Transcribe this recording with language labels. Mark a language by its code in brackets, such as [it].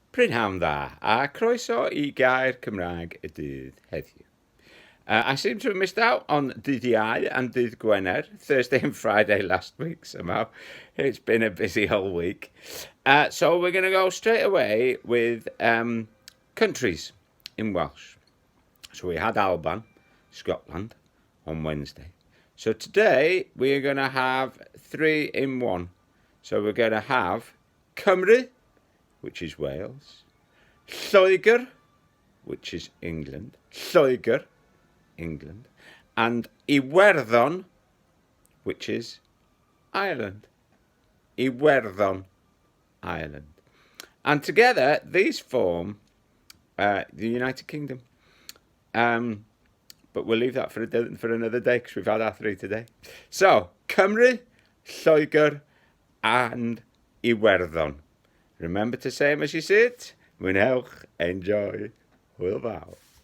[cy] Prynhawn dda, a croeso I Gair Cymraeg y Dydd Heddiw. [en] I seem to have missed out on [cy] Dydd Iau [en] and [cy] Dydd Gwener, [en] Thursday and Friday last week somehow. It's been a busy whole week. So we're going to go straight away with countries in Welsh. So we had Alban, Scotland, on Wednesday. So today we're going to have 3 in 1. So we're going to have Cymru, which is Wales, Lloegr, which is England, Lloegr, England, and Iwerddon, which is Ireland. Iwerddon Ireland. And together, these form the United Kingdom. But we'll leave that for another day because we've had our 3 today. So, Cymru, Lloegr, and Iwerddon. Remember to say them as you see it. Mwynhewch, enjoy, [cy] hwyl fawr.